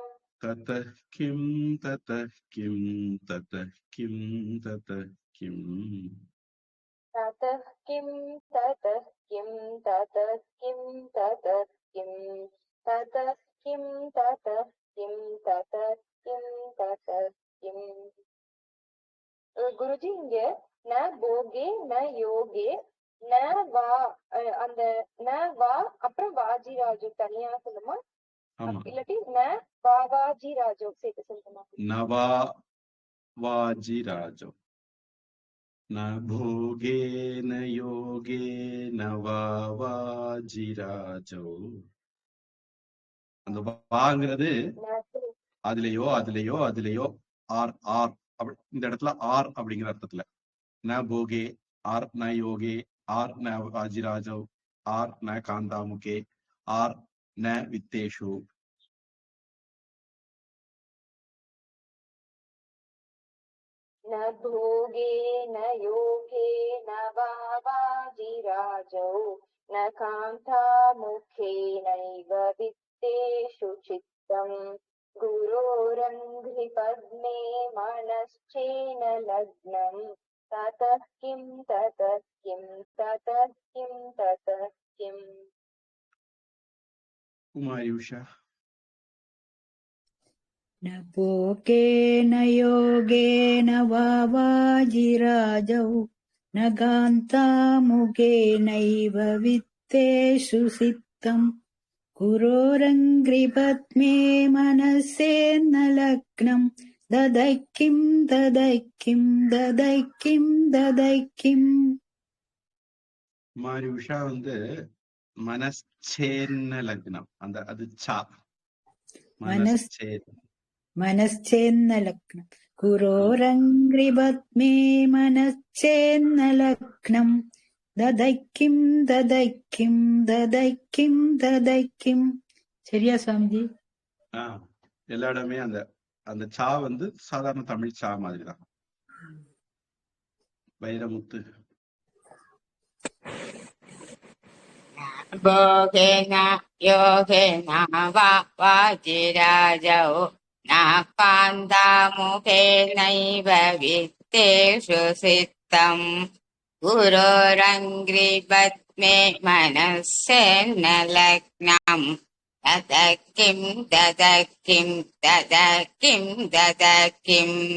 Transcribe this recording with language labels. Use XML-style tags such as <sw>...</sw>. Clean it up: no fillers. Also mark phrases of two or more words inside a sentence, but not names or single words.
<sa>ततः किं ततः किं ततः किं ततः किम् ततः किं ततः किं ततः किं ततः किं ततः किं ततः किं ततः किं ततः किं.</sa> <ta>குருஜி இங்க</ta> <sa>न भोगे न योगे न वा</sa> <ta>அந்த</ta> <sa>न वा</sa> <ta>அப்புறம் வாஜிராஜு தனியா சொல்லுமா, ஆமா. இல்லாட்டி</ta> <sa>न वाजिराजु</sa> <ta>சேர்த்து சொல்லுமா?</ta> <sa>नवा वाजिराजो न भोगेन योगेन वा वाजिराजो.</sa> <ta>அந்த வாங்கிறது அதுலயோ அதுலயோ அதுலயோ ஆர் ஆர் இந்த இடத்துல ஆர் அப்படிங்கிற அர்த்தத்துல.</ta> <sa>न भोगे ஆர் न योगे ஆர் न वाजिराजो ஆர் न कान्तामुखे ஆர் न वित्तेषु. न भोगे न योगे न वा वाजिराजौ न कान्तामुखेनैव वित्तेषु चित्तम् गुरोरङ्घ्रिपद्मे मनश्चेन लग्नम् ततः किं ततः किं ततः किं ततः किम्.</sa> <ta>குமாரி உஷா.</ta> <sa>न भोगेन योगेन वा वाजिराजौ न कान्तामुखेनैव वित्तेषु सिद्धम् गुरोरङ्घ्रिपद्मे मनस्सेन्न लग्नम् ददैक्किं ददैक्किं ददैक्किं ददैक्किम्.</sa> <ta>குமாரி உஷா</ta> <sa>मनश्चेन्न लग्नम्.</sa> <ta>அந்த அது சா</ta> <sa>मनश्चेन्न लग्नम् गुरोरङ्घ्रिपद्मे मनश्चेन्न लग्नम् ददैक्किं ददैक्किं ददैक्किं ददैक्किं.</sa> <ta>சரியா சுவாமிஜி? எல்லா இடமே அந்த அந்த சா சாதாரண தமிழ் சா மாதிரிதான். வைரமுத்து.</ta> <sa>भोगेन योगेन वा वाजिराजौ न कान्तामुखेनैव वित्तेषु सिद्धम् गुरोरङ्घ्रिपद्मे मनस्सेन्न लग्नम् ततः किं ततः किं ततः किं ततः किम्.</sa>